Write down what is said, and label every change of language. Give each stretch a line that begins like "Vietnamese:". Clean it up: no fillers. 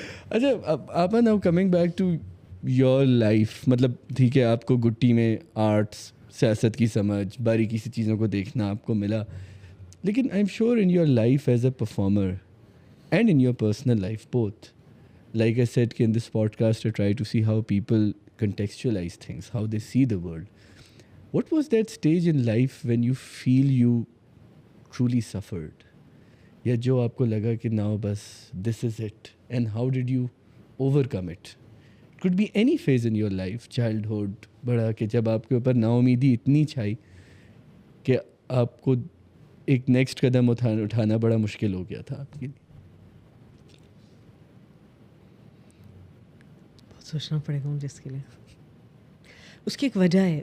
Urdu: اچھا آپا,
English: now coming back to your life,
Urdu: مطلب ٹھیک ہے آپ کو گٹی میں آرٹس, سیاست کی سمجھ, باریکی سی چیزوں کو دیکھنا آپ کو ملا, لیکن
English: I am sure in your life as a performer and in your personal life both, like I said in this podcast, I try to see how people contextualize things, how they see the world. What was that stage in life when you feel you truly suffered?
Urdu: یا جو آپ کو لگا کہ
English: now
Urdu: بس
English: this is it, and how did you overcome it? It could be any phase in your life, childhood,
Urdu: بڑا, کہ جب آپ کے اوپر نا امیدی اتنی چھائی کہ آپ کو ایک نیکسٹ قدم اٹھانا بڑا مشکل ہو گیا تھا آپ کے لیے. بہت سوچنا پڑے گا مجھے اس کے لیے. اس کی ایک وجہ ہے.